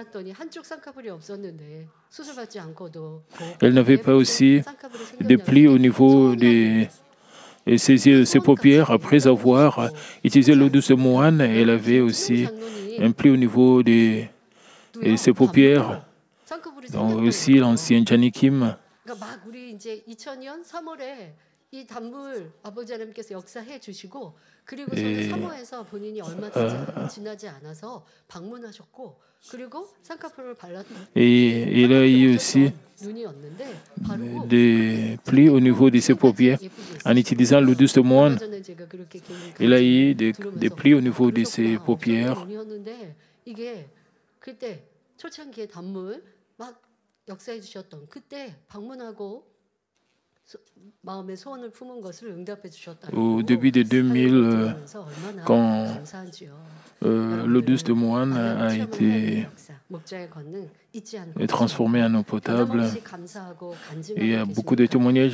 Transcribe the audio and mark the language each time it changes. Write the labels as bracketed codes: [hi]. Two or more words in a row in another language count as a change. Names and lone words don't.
[fr] Elle n'avait pas aussi de plis au niveau de ses paupières. Après avoir utilisé l'eau douce de moine, elle avait aussi un pli au niveau de ses paupières. Donc aussi l'ancien Jani Kim. [ko] 이 단물 아버지 하나님께서 역사해 주시고 그리고 사모해서 본인이 얼마 지나지 않아서 방문하셨고 그리고 쌍꺼풀을 [fr] Et il a eu aussi des plis au niveau de ses paupières. En utilisant l'eau douce de moine, il a eu des plis au niveau de ses paupières. [ko] 이게 그때 초창기에 단물 막 역사해 주셨던 그때 방문하고 [fr] Au début de 2000, quand l'eau douce de moine a été transformée en eau potable, il y a beaucoup de témoignages.